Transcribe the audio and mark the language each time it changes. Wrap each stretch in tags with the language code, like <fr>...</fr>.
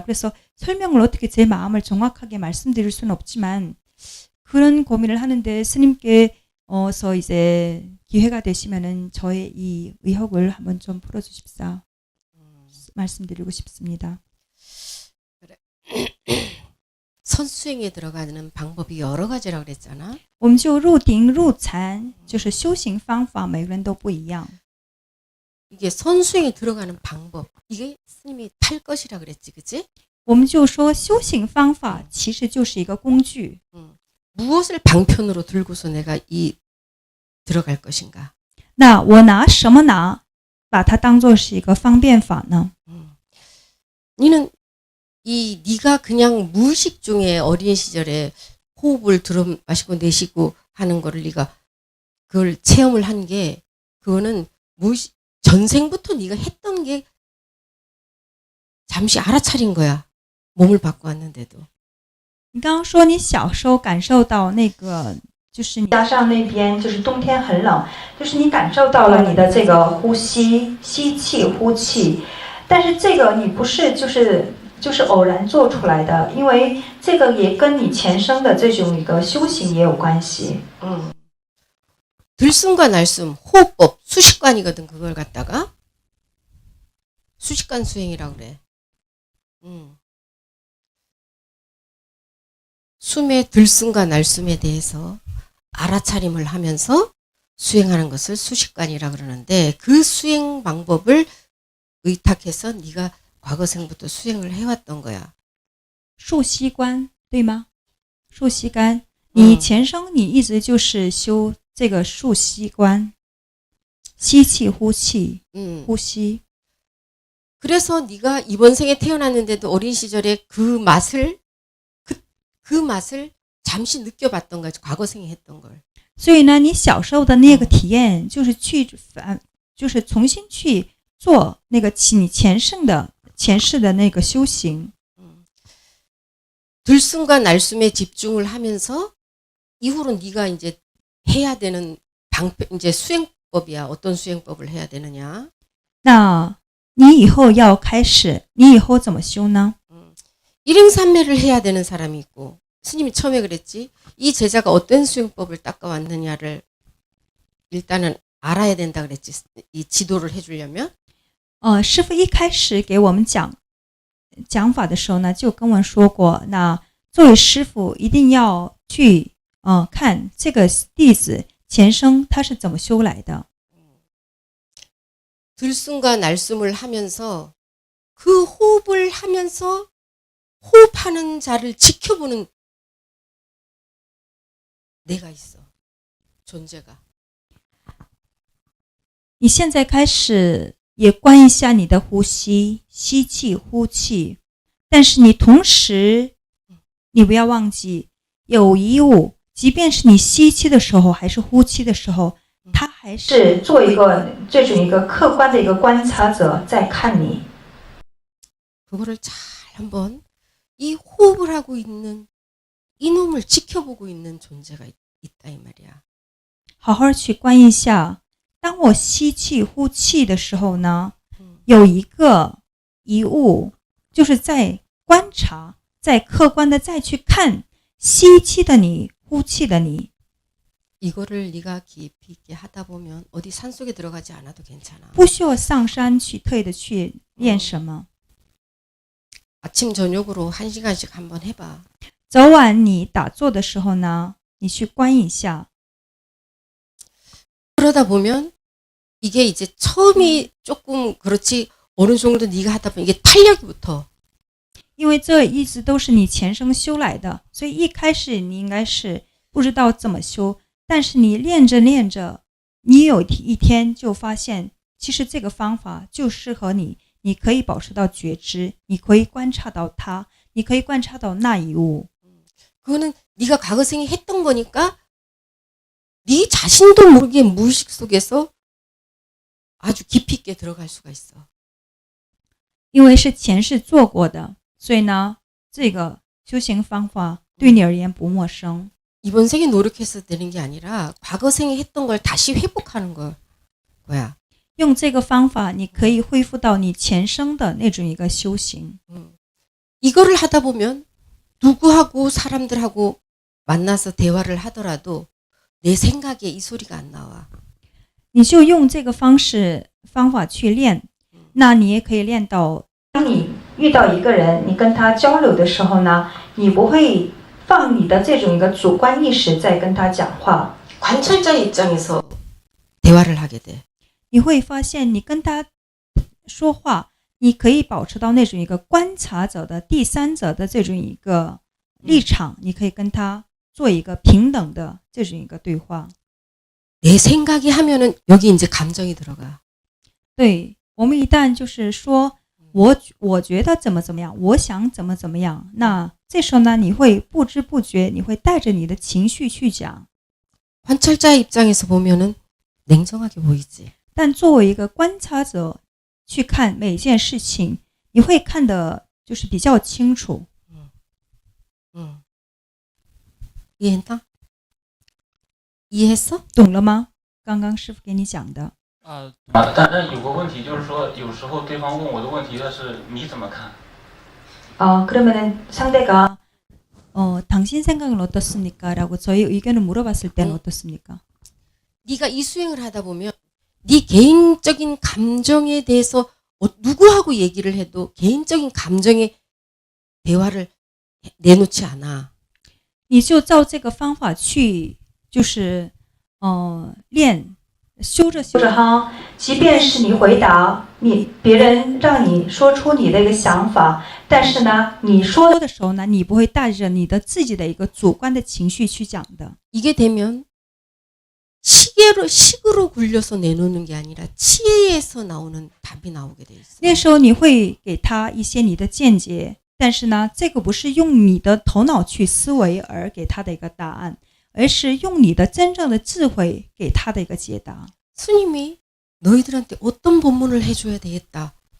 <ko>그래서 설명을 어떻게 제 마음을 정확하게 말씀드릴 수는 없지만 그런 고민을 하는데 스님께서 이제 기회가 되시면은 저의 이 의혹을 한번 좀 풀어주십사 말씀드리고 싶습니다. 그래. 선수행에 들어가는 방법이 여러 가지라고 그랬잖아.</ko> <zh>我们就入定入禅就是修行方法每个人都不一样</zh> <ko>이게 선수행에 들어가는 방법 이게 스님이 탈 것이라 그랬지, 그치?</ko> <zh>我们就说修行方法其实就是一个工具</zh> <ko>무엇을 방편으로 들고서 내가 들어갈 것인가?</ko> <zh>那我拿什么拿把它当作是一个方便法呢</zh> <ko>니는 네가 그냥 무의식 중에 어린 시절에 호흡을 들어 마시고 내쉬고 하는 거를 네가 그걸 체험을 한 게 그거는 무의식 전생부터 네가 했던 게 잠시 알아차린 거야. 몸을 바꿔 왔는데도.</ko> <zh>你刚刚说你小时候感受到那个就是你加上那边就是冬天很冷就是你感受到了你的这个呼吸吸气呼气但是这个你不是就是偶然做出来的因为这个也跟你前生的这种一个修行也有关系</zh> <ko>들숨과 날숨 호흡법 수식관이거든. 그걸 갖다가 수식관 수행이라고 그래. 숨의 들숨과 날숨에 대해서 알아차림을 하면서 수행하는 것을 수식관이라 그러는데 그 수행 방법을 의탁해서 네가 과거생부터 수행을 해왔던 거야.</ko> <zh>数息观对吗？数息观，你前生你一直就是修这个数息观，吸气呼气，呼吸。</zh> <ko>그래서 네가 이번 생에 태어났는데도 어린 시절에 그 맛을 그 맛을 잠시 느껴봤던 거지. 과거생에 했던 걸.</ko> <zh>所以呢，你小时候的那个体验，就是重新去做那个你前世的那个修行。</zh> <ko>들숨과 날숨에 집중을 하면서 이후로 네가 이제 해야 되는 이제 수행법이야. 어떤 수행법을 해야 되느냐?</ko> <zh>那你以后要开始，你以后怎么修呢？</zh> <ko>일행삼매를 해야 되는 사람이 있고 스님이 처음에 그랬지. 이 제자가 어떤 수행법을 닦아왔느냐를 일단은 알아야 된다 그랬지. 이 지도를 해주려면.</ko> <zh>师父一开始给我们讲法的时候呢，就跟我们说过，那作为师父一定要去看这个弟子前生他是怎么修来的。</zh> <ko>들숨과 날숨을 하면서 그 호흡을 하면서 호흡하는 자를 지켜보는 내가 있어. 존재가.</ko> <zh>你现在开始也观一下你的呼吸，吸气呼气，但是你同时你不要忘记有一物，即便是你吸气的时候还是呼气的时候，它还是做一个这种一个客观的一个观察者在看你。</zh> <ko>그거를 잘 한번 이 호흡을 하고 있는 이놈을 지켜보고 있는 존재가 있다 이 말이야.</ko> <zh>好好去观一下，当我吸气呼气的时候呢，有一个一物就是在观察，在客观的再去看吸气的你，呼气的你。</zh> <ko>이거를 네가 깊이 있게 하다 보면 어디 산속에 들어가지 않아도 괜찮아.</ko> <zh>不需要上山去特意的去练什么。</zh> <ko>아침 저녁으로 1시간씩 한번 해봐.</ko> <zh>早晚你打坐的时候呢，你去观一下。</zh> <ko>그러다 보면 이게 이제 처음이 조금 그렇지 어느 정도 네가 하다 보면 이게 탄력이 붙어.</ko> <zh>因为这一直都是你前生修来的，所以一开始你应该是不知道怎么修，但是你练着练着，你有一天就发现，其实这个方法就适合你。你可以保持到觉知，你可以观察到它，你可以观察到那一物。</zh> <ko>그거는 네가 과거생에 했던 거니까 네 자신도 모르게 무의식 속에서 아주 깊이 있게 들어갈 수가 있어.</ko> <zh>因为是前世做过的，所以呢，这个修行方法对你而言不陌生。</zh> <ko>이번 생에 노력해서 되는 게 아니라 과거생에 했던 걸 다시 회복하는 거야.</ko> <zh>用这个方法，你可以恢复到你前生的那种一个修行。</zh> <ko>이거를 하다 보면 누구하고 사람들하고 만나서 대화를 하더라도 내 생각에 이 소리가 안 나와.</ko> <zh>你就用这个方法去练，那你也可以练到，当你遇到一个人，你跟他交流的时候呢，你不会放你的这种一个主观意识在跟他讲话。</zh> <ko>관찰자 입장에서 대화를 하게 돼.</ko> <zh>你会发现，你跟他说话，你可以保持到那种一个观察者的第三者的这种一个立场，你可以跟他做一个平等的这种一个对话。</zh> <ko>내 생각이 하면은 여기 이제 감정이 들어가.</ko> <zh>对，我们一旦就是说我觉得怎么样，我想怎么样，那这时候呢，你会不知不觉，你会带着你的情绪去讲。</zh> <ko>관찰자 입장에서 보면은 냉정하게 보이지.</ko> <zh>但作为一个观察者去看每件事情，你会看得就是比较清楚。</zh> <ko>이해했나? 이해했어?</ko> <zh>懂了吗？刚刚师父给你讲的。但有个问题就是说，有时候对方问我的问题的是你怎么看？</zh> <ko>그러면은 상대가 당신 생각은 어떻습니까? 라고 저희 의견을 물어봤을 때는 어떻습니까? 네가 이 수행을 하다 보면 네 개인적인 감정에 대해서 누구하고 얘기를 해도 개인적인 감정에 대화를 내놓지 않아.</ko> <zh>你就照这个方法去，就是练，修着修着哈，即便是你回答别人让你说出你的一个想法，但是呢，你说的时候呢，你不会带着你的自己的一个主观的情绪去讲的。</zh> <ko>이게 되면 식으로 굴려서 내놓는 게 아니라 지혜에서 나오는 답이 나오게 돼 있어.</ko> <zh>那时候你会给他一些你的见解，但是呢，这个不是用你的头脑去思维而给他的一个答案，而是用你的真正的智慧给他的一个解答。</zh> <ko>스님이 너희들한테 어떤 법문을 해줘야 되겠다.</ko>